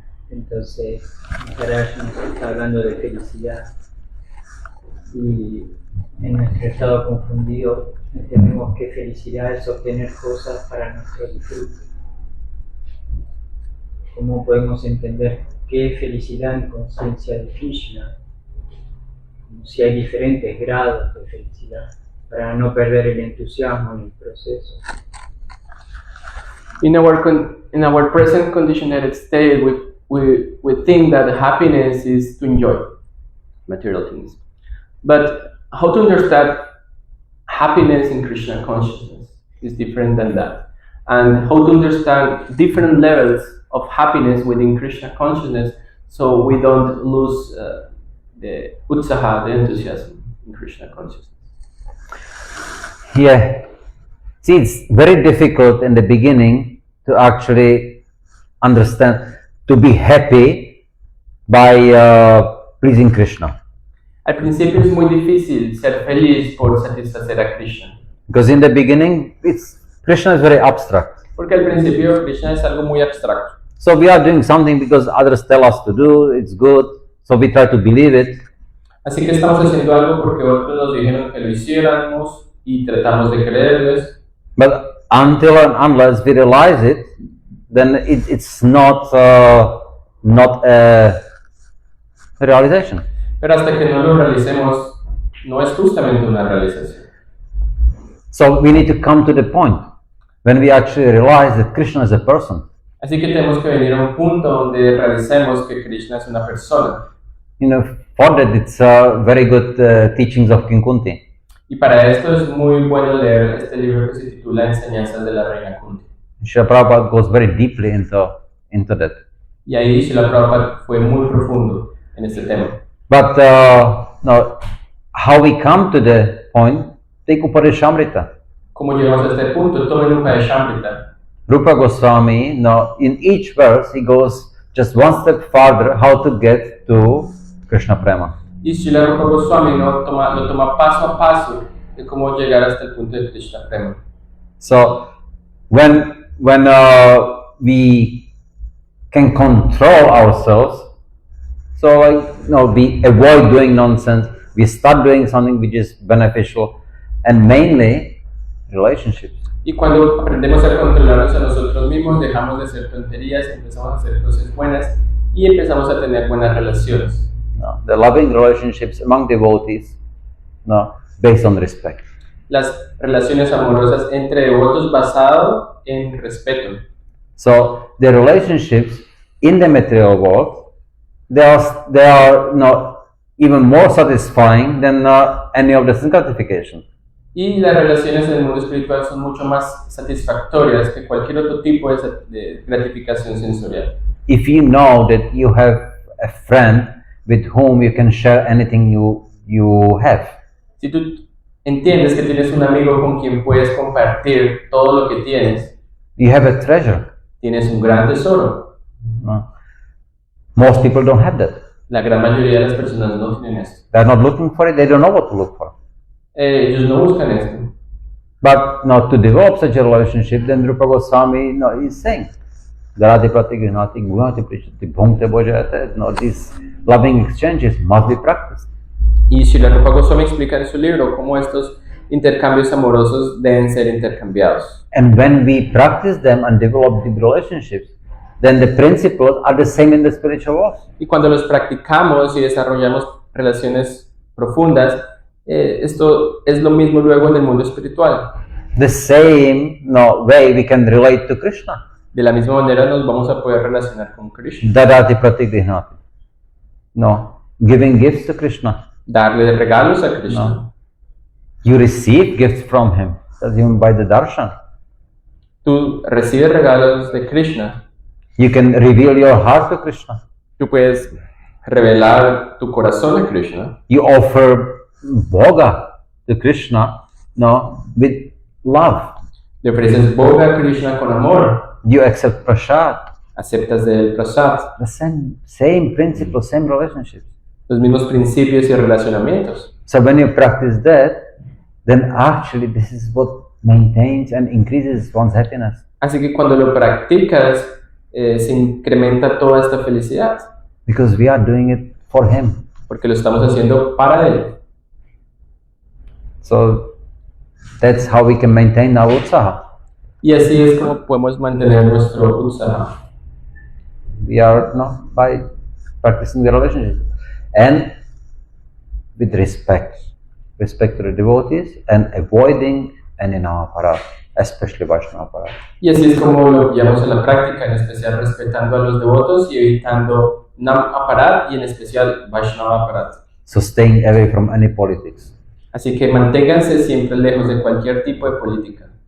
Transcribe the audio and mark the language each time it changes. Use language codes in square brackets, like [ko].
[es] Entonces, Maharaj nos está hablando de felicidad y en nuestro estado confundido entendemos que felicidad es obtener cosas para nuestro disfrute. ¿Cómo podemos entender qué es felicidad en conciencia de Krishna? Como si hay diferentes grados de felicidad para no perder el entusiasmo en el proceso. [en] In our present conditioned state, we think that happiness is to enjoy material things. But how to understand happiness in Krishna consciousness is different than that. And how to understand different levels of happiness within Krishna consciousness so we don't lose the utsaha, the enthusiasm in Krishna consciousness. Yeah. See, it's very difficult in the beginning to actually understand, to be happy by pleasing Krishna. [es] Al principio es muy difícil ser feliz por satisfacer a Krishna. [en] Because in the beginning, Krishna is very abstract. [es] Porque al principio Krishna es algo muy abstracto. [en] So we are doing something because others tell us to do, it's good, so we try to believe it. [es] Así que estamos haciendo algo porque otros nos dijeron que lo hiciéramos y tratamos de creerles. [en] But until and unless we realize it, then it's not a realization. [es] Pero hasta que no lo realicemos, no es justamente una realización. [en] So we need to come to the point when we actually realize that Krishna is a person. [es] Así que tenemos que venir a un punto donde realicemos que Krishna es una persona. [en] You know, for that it's very good teachings of King Kunti. [es] Y para esto es muy bueno leer este libro que se titula Enseñanzas de la Reina Kunti. [en] Srila Prabhupada goes very deeply into that. [es] Y ahí Srila Prabhupada fue muy profundo en este tema. [en] But now, how we come to the point, take Upadeshamrita. [es] ¿Cómo llegamos a este punto? Tomen un Upadeshamrita. [en] Rupa Goswami, now in each verse he goes just one step farther how to get to Krishna Prema. [es] Y Srila Rupa Goswami lo toma paso a paso de cómo llegar hasta el punto de Krishna Prema. [en] So when we can control ourselves, so we avoid doing nonsense, we start doing something which is beneficial, and mainly relationships. [es] Y cuando aprendemos a controlarnos a nosotros mismos, dejamos de hacer tonterías, empezamos a hacer cosas buenas y empezamos a tener buenas relaciones. [en] No, the loving relationships among devotees, based on respect. [es] Las relaciones amorosas entre devotos basado en respeto. [en] So the relationships in the material world, they are even more satisfying than any of the gratification. [es] Y las relaciones en el mundo espiritual son mucho más satisfactorias que cualquier otro tipo de gratificación sensorial. [en] If you know that you have a friend with whom you can share anything you have. [es] Si tú entiendes que tienes un amigo con quien puedes compartir todo lo que tienes, [en] you have a treasure. [es] Tienes un gran tesoro. [en] No. Most people don't have that. [es] La gran mayoría de las personas no tienen esto. [en] They are not looking for it, they don't know what to look for. [es] Ellos no buscan esto. [en] But to develop such a relationship, then Rupa Goswami is saying, these loving exchanges must be practiced. [es] Y Srila Rupa Goswami explica en su libro cómo estos intercambios amorosos deben ser intercambiados. [en] And when we practice them and develop deep relationships, then the principles are the same in the spiritual world. [es] Y cuando los practicamos y desarrollamos relaciones profundas, esto es lo mismo luego en el mundo espiritual. [en] The same way we can relate to Krishna. [es] De la misma manera nos vamos a poder relacionar con Krishna. [sa] Dadati pratikdihnati. [en] Giving gifts to Krishna. [es] Darle regalos a Krishna. [en] You receive gifts from him. That's even by the darshan. [es] Tú recibes regalos de Krishna. [en] You can reveal your heart to Krishna. [es] Tú puedes revelar tu corazón a Krishna. [en] You offer bhoga to Krishna, with love. [es] Le ofreces bhoga a Krishna con amor. [en] You accept prasad. [es] Aceptas del prasad. [en] The same principle, same relationships. [es] Los mismos principios y relacionamientos. [en] So when you practice that, then actually this is what maintains and increases one's happiness. [es] Así que cuando lo practicas, se incrementa toda esta felicidad. [en] Because we are doing it for him. [es] Porque lo estamos haciendo para él. [en] So that's how we can maintain our utsaha. [es] Y así es como podemos mantener nuestro utsaha. [en] We are by practicing the relationship and with respect to the devotees and avoiding any namaparat, especially Vaishnava parat. [es] Y así es como lo llevamos a la práctica, en especial respetando a los devotos y evitando namaparat y en especial Vaishnava parat. [en] So staying away from any politics. [es] Así que manténganse siempre lejos de cualquier tipo de política.